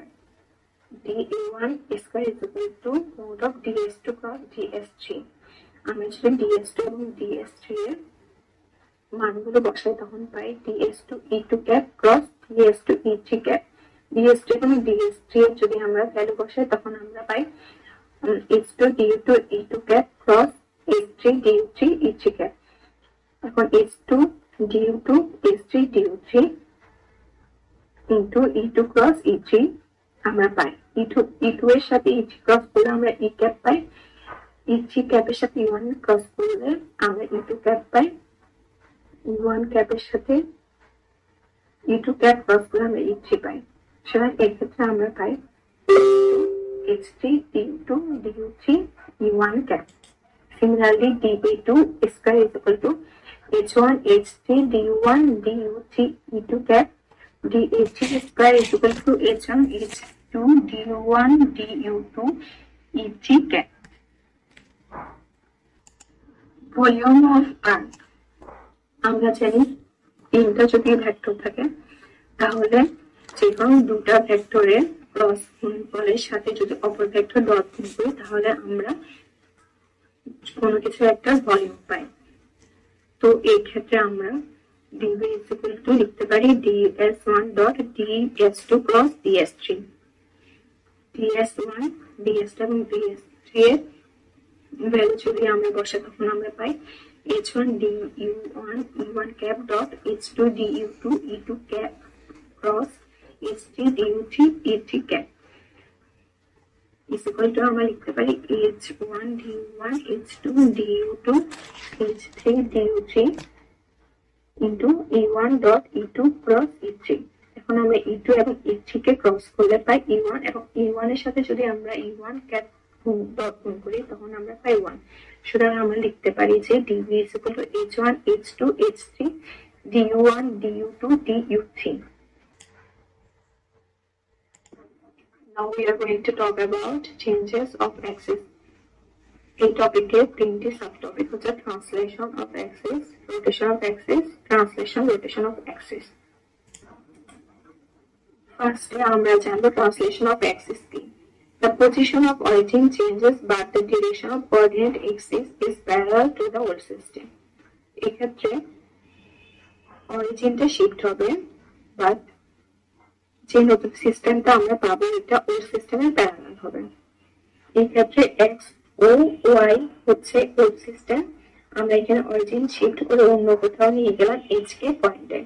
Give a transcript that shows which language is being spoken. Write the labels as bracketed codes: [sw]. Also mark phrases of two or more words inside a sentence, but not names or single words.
[en] dA1 square is equal to mod of ds2 cross ds3. [bn] আমরা যদি ds2 এবং ds3 এর মানগুলো বসাই তখন পাই ds2 e2 [en] cap cross [bn] ds2 e3 ক্যাপ। ds2 এবং ds3 এর যদি আমরা ভ্যালু বসাই তখন আমরা পাই h2 du2 e2 [en] cap cross [bn] h3 du3 e3 ক্যাপ। এখন h2 du2 h3 du3 into e2 ক্রস e3 আমরা পাই e2 এর সাথে e3 ক্রস করলে আমরা e ক্যাপ পাই, e3 ক্যাপের সাথে e1 ক্রস করলে আমরা e2 ক্যাপ পাই, e1 ক্যাপের সাথে e2 [en] cap cross [bn] করলে আমরা e3 পাই। সুতরাং এক্ষেত্রে আমরা পাই h3 du2 du3 e1 ক্যাপ। [en] Similarly, dA2 square is equal to h1 h3 du1 du3 e2 cap. dA3 square is equal to h1 h2 du1 du2 e3 cap. Volume of R. [bn] আমরা জানি তিনটা যদি ভেক্টর থাকে তাহলে যে কোনো দুটা ভেক্টরের ক্রস গুণফলের সাথে যদি অপর ভেক্টর ডট গুণ করি তাহলে আমরা কোনো কিছু একটা ভলিউম পাই। তো এই ক্ষেত্রে আমরা [en] dV is equal to [bn] লিখতে পারি ds1 dot ds2 cross ds3। ds1 ds2 এবং ds3 এর ভ্যালু যদি আমরা বসাই তখন আমরা পাই [en] h1 du1 e1 cap dot h2 du2 e2 cap cross h3 du3 e3 cap is equal to [bn] আমরা লিখতে পারি h1 du1 h2 du2 h3 du3 [en] into e1 dot e2 cross e3। [bn] এখন আমরা e2 এবং e3 কে ক্রস করলে পাই e1 এবং e1 এর সাথে যদি আমরা e1 [en] cap dot [bn] গুণ করি তখন আমরা পাই 1। সুতরাং আমরা লিখতে পারি যে [en] dV is equal to h1 h2 h3 du1 du2 du3। Now we are going to talk about changes of axis. [bn] এই টপিকের তিনটি সাবটপিক হচ্ছে [en] translation of axis, rotation of axis, translation rotation of axis. [bn] ফার্স্টে আমরা জানবো [en] translation of axis [bn] কি। [en] The position of origin changes but the direction of coordinate axis is parallel to the old system. [bn] এক্ষেত্রে অরিজিনটা শিফট হবে বাট যে নতুন সিস্টেমটা আমরা পাবো এটা [en] old system parallel [bn] হবে। এই ক্ষেত্রে এক্স ও ওয়াই হচ্ছে [en] old system, [bn] আমরা এখানে অরিজিন শিফট করে অন্য কোথাও নিয়ে গেলাম এইচ কে পয়েন্টে।